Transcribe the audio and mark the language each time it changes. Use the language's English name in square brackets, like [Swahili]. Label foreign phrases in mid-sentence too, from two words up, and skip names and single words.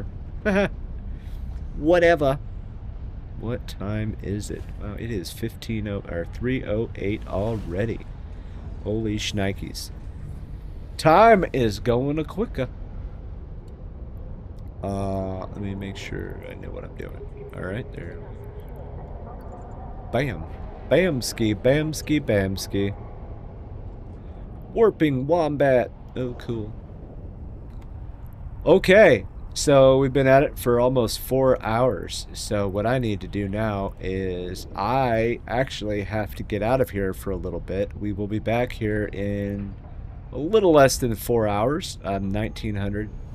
[English] Whatever. What time is it? Wow, it is 3:08 already. Holy shnikes. Time is going a quicker. Let me make sure I know what I'm doing. Alright, there. Bam. Bamski, bamski, bamski. Warping wombat. Oh, cool. Okay. So we've been at it for almost 4 hours. So what I need to do now is I actually have to get out of here for a little bit. We will be back here in a little less than 4 hours, 1900.